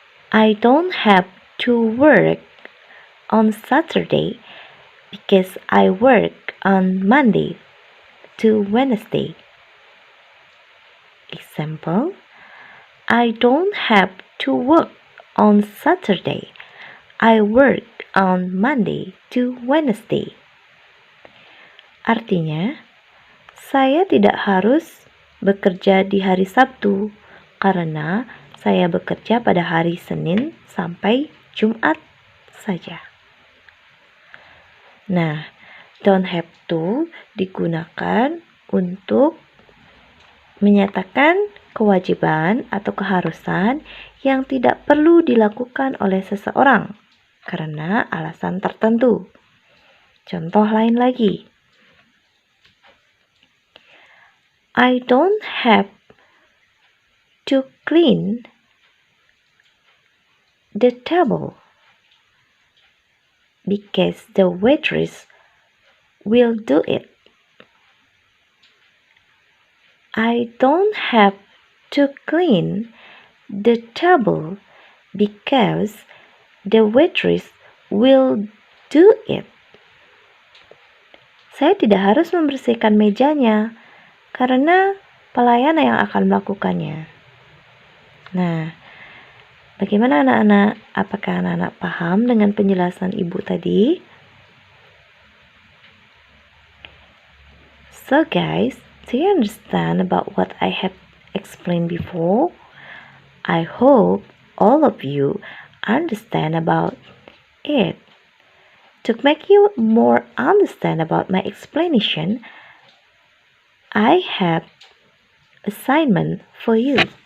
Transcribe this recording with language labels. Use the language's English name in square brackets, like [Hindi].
[English] I don't have to work on Saturday because I work on Monday to Wednesday. Example, I don't have to work on Saturday. I work on Monday to Wednesday. [Indonesian] Artinya, saya tidak harus bekerja di hari Sabtu karena saya bekerja pada hari Senin sampai Jumat saja. Nah, [English] don't have to [Indonesian] digunakan untuk menyatakan kewajiban atau keharusan yang tidak perlu dilakukan oleh seseorang karena alasan tertentu. Contoh lain lagi. [English] I don't have to clean the table because the waitress will do it. I don't have to clean the table because the waitress will do it. [Indonesian] Saya tidak harus membersihkan mejanya karena pelayan yang akan melakukannya. Nah, bagaimana anak-anak? Apakah anak-anak paham dengan penjelasan ibu tadi? [English] So guys, do you understand about what I have explained before? I hope all of you understand about it. To make you more understand about my explanation, I have assignment for you.